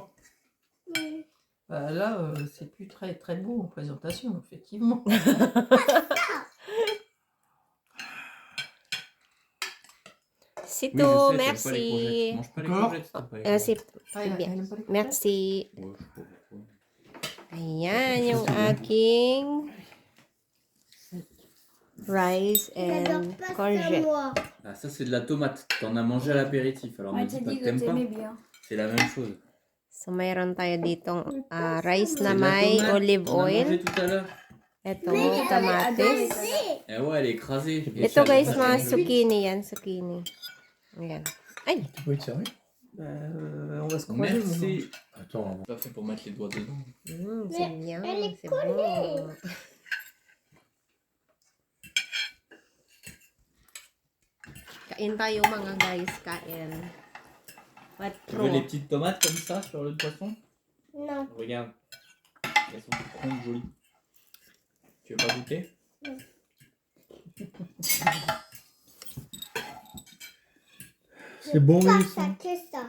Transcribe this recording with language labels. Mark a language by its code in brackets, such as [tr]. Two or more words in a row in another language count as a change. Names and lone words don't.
[fr] Bah, là, c'est plus très très beau en présentation, effectivement. C'est Oui, tout, je sais, t'aimes pas les courgettes. merci. Mange pas les Encore courgettes, t'aimes pas les Ah, courgettes. c'est bien. elle aime pas les courgettes. Merci. Ouais, je sais pas pourquoi. [tl] Ayan, yung aking rice [fr] J'adore [tl] and [fr] pas ça, [tl] courgette. [fr] moi. Ah, ça c'est de la tomate. T'en as mangé à l'apéritif. Alors Ouais, me t'as dis pas dit que que t'aimes pas. t'aimais bien. C'est la même chose. [tl] So, mayroon tayo ditong rice [fr] C'est [tl] na [fr] de la [tl] may [fr] tomate. [tl] olive [fr] On a mangé [tl] oil. [fr] tout à l'heure. [tl] Ito, [fr] Oui, [tl] kamatis. [fr] Eh ouais, elle est écrasée. Et [tl] Ito [fr] ça, [tl] guys, [fr] ça, [tl] mga [fr] c'est- [tl] zucchini yan, zucchini. Ayan. Ay, [fr] Tu peux être sérieux? Bah, on va se croiser. maintenant. Merci. Attends, Pas fait pour mettre les doigts dedans. c'est bien, elle est c'est bon. [tl] Kain tayo mga guys, kain. [en] What [fr] Tu veux [en] pro? [fr] les petites tomates comme ça sur le poisson? Non. Regarde. Elles sont rondes, jolies. Tu veux pas goûter? c'est bon, Pas Mélissa? ça, que ça.